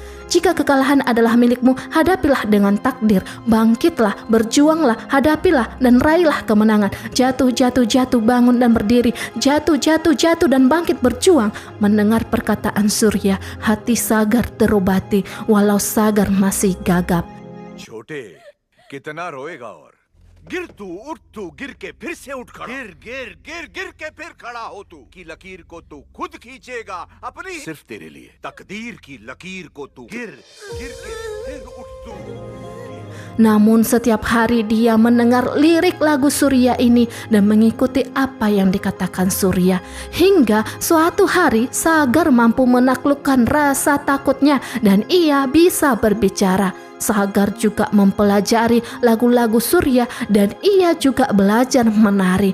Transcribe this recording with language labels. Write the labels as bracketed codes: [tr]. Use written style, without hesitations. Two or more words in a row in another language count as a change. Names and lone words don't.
[id] Jika kekalahan adalah milikmu, hadapilah dengan takdir. Bangkitlah, berjuanglah, hadapilah dan raihlah kemenangan. Jatuh, jatuh, jatuh, bangun dan berdiri. Jatuh, jatuh, jatuh dan bangkit berjuang. Mendengar perkataan Surya, hati Sagar terobati walau Sagar masih gagap. [hi] छोटे कितना रोएगा और गिर तू उठ तू गिर के फिर से उठ खड़ा गिर गिर गिर गिर के फिर खड़ा हो तू की लकीर को तू खुद खींचेगा अपनी सिर्फ तेरे लिए तकदीर की लकीर को तू गिर गिर के फिर उठ तू. [id] Namun setiap hari dia mendengar lirik lagu Surya ini dan mengikuti apa yang dikatakan Surya. Hingga suatu hari Sagar mampu menaklukkan rasa takutnya dan ia bisa berbicara. Sagar juga mempelajari lagu-lagu Surya dan ia juga belajar menari.